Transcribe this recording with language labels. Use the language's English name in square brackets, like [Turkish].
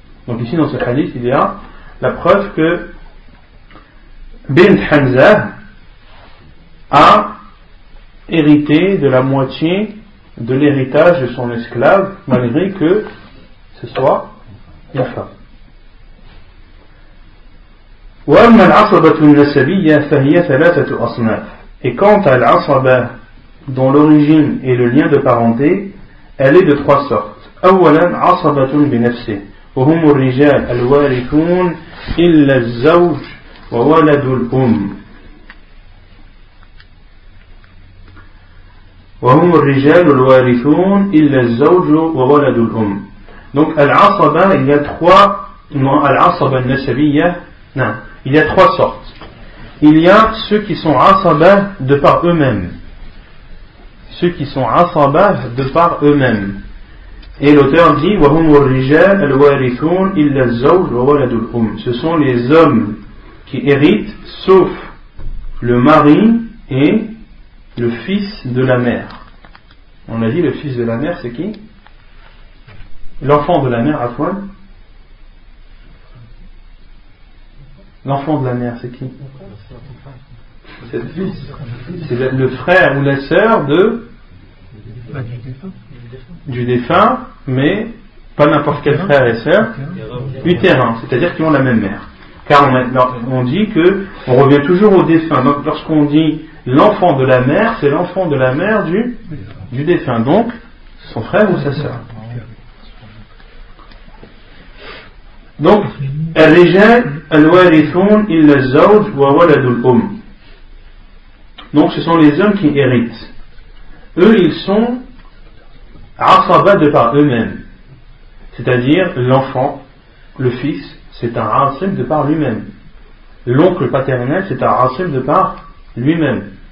[French] Donc ici dans ce hadith, il y a la preuve que Bint Hamza a hérité de la moitié de l'héritage de son esclave, malgré que ce soit la femme. Et quant à l'asaba, dont l'origine est le lien de parenté, elle est de trois sortes. [Arabic] أولا عصبة بنفسه وهم الرجال الوارثون إلا الزوج وولد الأم وهم الرجال الوارثون إلا الزوج وولد الأم. [French] Donc العصبة, il y a trois, العصبة النسبية, non, il y a trois sortes. Il y a ceux qui sont عصبة de par eux-mêmes. Ceux qui sont asabah de par eux-mêmes. Et l'auteur dit [Arabic] وَهُمُ الرِّجَالُ الْوَارِثُونَ إِلَّا الزَّوْجُ وَوَلَدُ الْأُمِّ. [French] Ce sont les hommes qui héritent sauf le mari et le fils de la mère. On a dit le fils de la mère, c'est qui? L'enfant de la mère, à toi. L'enfant de la mère, c'est qui? C'est le fils, c'est le frère ou la sœur de du défunt, mais pas n'importe quel frère et sœur utérin, c'est-à-dire qui ont la même mère. Car on dit que on revient toujours au défunt. Donc lorsqu'on dit l'enfant de la mère, c'est l'enfant de la mère du défunt, donc son frère ou sa sœur. [Arabic] Donc الرجال الوارثون إلا الزوج وولد الأم. [French] Donc ce sont les hommes qui héritent. Eux, ils sont asaba de par eux-mêmes. C'est-à-dire l'enfant, le fils, c'est un asim de par lui-même. L'oncle paternel, c'est un asim de par lui-même.